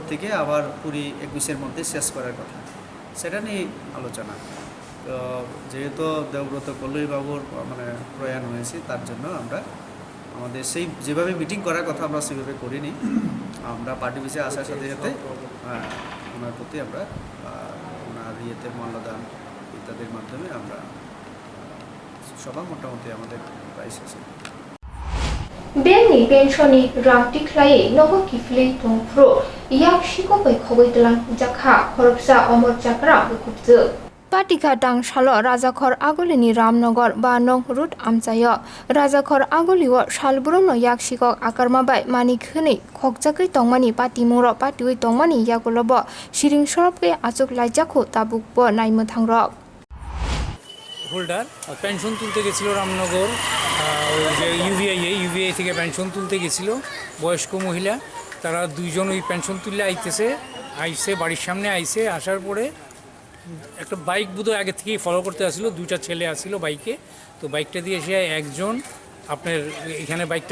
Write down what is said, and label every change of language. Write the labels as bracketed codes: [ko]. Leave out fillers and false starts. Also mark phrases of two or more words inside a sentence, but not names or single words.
[bn] থেকে আবার 20-21-এর মধ্যে শেষ করার কথা সেটা নিয়ে আলোচনা তো যেহেতু দেবব্রত কল্লইবাবুর প্রয়াণ হয়েছে তার জন্য আমরা আমাদের সেই যেভাবে মিটিং করার কথা আমরা সেভাবে করিনি আমরা [en] party office [bn] আসার সাথে সাথে ওনার প্রতি আমরা ওনার ইয়েতে মাল্যদান ইত্যাদির মাধ্যমে আমরা সবার মোটামুটি আমাদের প্রায় শেষে [trp] Benni pensioni rang tiklai nogo kifli tongfro yak shiko bai khogoi tlang jakha khoroksa omor jakra bukupzu Patika dang shalo Rajakhor Agolini Ramnagar ba nong rut amchayo Rajakhor Agoliwo shalbrono yak shikok akarmabai manikhni khokjakri tongmani patimuro patiwi tongmani yagulobo shiring sorobke achuk laijakho tabukbo naimothangrok [en] holder pension [bn] তুলতে গেছিল রামনগর ইউভিআই থেকে পেনশন তুলতে গেছিল বয়স্ক মহিলা তারা দুইজন ওই পেনশন তুললে আইসে বাড়ির সামনে আসার পরে একটা বাইক বোধহয় আগে থেকেই ফলো করতে আসছিল 2টা ছেলে আসছিল বাইকে তো বাইকটা দিয়ে এসে একজন আপনার এখানে বাইকটা